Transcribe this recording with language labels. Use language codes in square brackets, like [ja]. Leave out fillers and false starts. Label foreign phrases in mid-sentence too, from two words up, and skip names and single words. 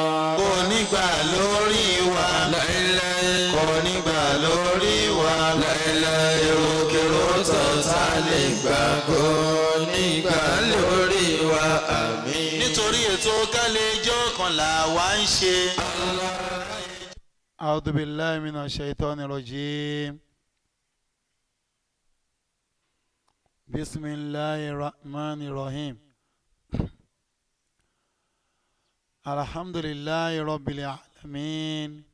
[yo] kò ní gbà lórí wa. Láíláí. Kò ní gbà lórí wa. Láíláí. Èròkèrò tọ̀tá lè gbà kó nígbà lórí wa. Àmín. Nítorí ètò kálẹ̀jọ́ kan là wá ń ṣe. [ar] أعوذ بالله من الشيطان الرجيم. بسم الله الرحمن الرحيم. الحمد لله رب العالمين.